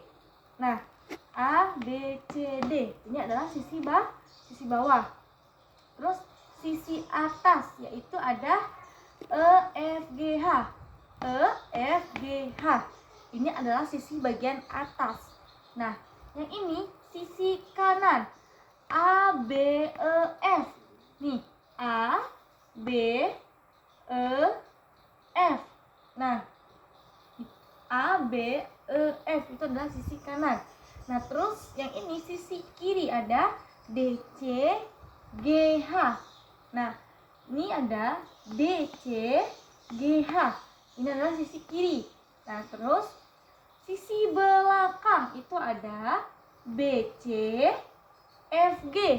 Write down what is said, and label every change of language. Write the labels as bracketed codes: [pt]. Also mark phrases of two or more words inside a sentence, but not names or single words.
[id] Nah, A, B, C, D ini adalah sisi bawah. Terus sisi atas yaitu ada E, F, G, H. E, F, G, H. Ini adalah sisi bagian atas. Nah, yang ini sisi kanan. A, B, E, F. Nih, A, B, E, F. Nah, A, B, E, F itu adalah sisi kanan. Nah, terus yang ini sisi kiri ada D, C, G, H. Nah, ini ada D, C, G, H. Ini adalah sisi kiri. Nah, terus sisi belakang itu ada B, C, F, G.